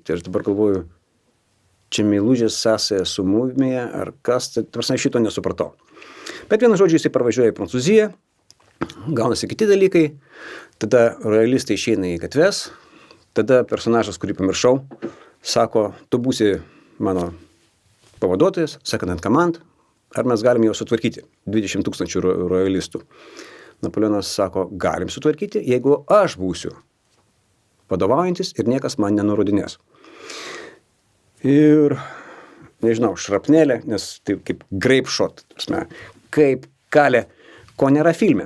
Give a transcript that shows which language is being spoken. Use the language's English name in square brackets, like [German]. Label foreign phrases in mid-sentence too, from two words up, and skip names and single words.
[Lithuanian] Tai aš dabar galvoju, čia meilužės sąsaja su mumija ar kas, tai prasme šito nesupratau. Bet vienu žodžiu jisai parvažiuoja į Prancūziją, gaunasi kiti dalykai, tada royalistai išeina į gatves, tada personažas, kurį pamiršau, sako, tu būsi mano pavaduotojas, [English] second in command, [Lithuanian] ar mes galim jau sutvarkyti 20 000 royalistų. Napoleonas sako, galim sutvarkyti, jeigu aš būsiu vadovaujantis ir niekas man nenurodinės. Ir, nežinau, šrapnelė, nes tai kaip [English] grape shot, [Lithuanian] kaip kalė, ko nėra filme.